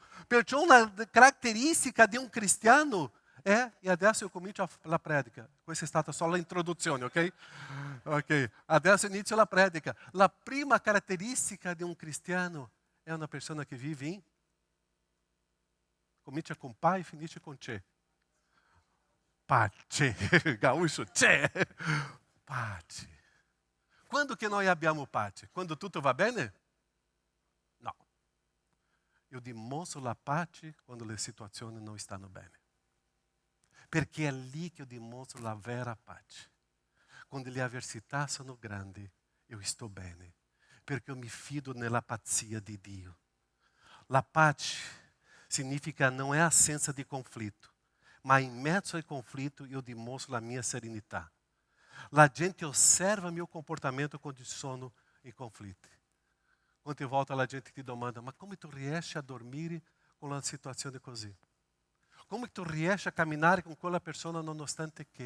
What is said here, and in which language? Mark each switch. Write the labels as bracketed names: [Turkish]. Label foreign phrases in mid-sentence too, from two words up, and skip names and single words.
[Italian] Perciò una caratteristica di un cristiano è, e adesso eu comincio la predica. Questa è stata solo l'introduzione, ok? Ok, adesso inizio la predica. La prima caratteristica di un cristiano è una persona che vive in comincia [Portuguese] com pai [Italian] e finisce com c'è. Pace, gaúcho, c'è. Pace. Quando che noi abbiamo pace? Quando tutto va bene? No. Io dimostro la pace quando le situazioni non stanno bene. Perché è lì che io dimostro la vera pace. Quando le avversità sono grandi, io sto bene. Perché io mi fido nella pazzia di Dio. La pace significa [Portuguese] não é [Italian] assenza di conflitto, ma in mezzo al conflitto io dimostro la mia serenità. La gente osserva mio comportamento quando sono in conflitti. Quante volte la gente ti domanda: ma come tu riesci a dormire con una situazione così? Come tu riesci a camminare con quella persona nonostante che?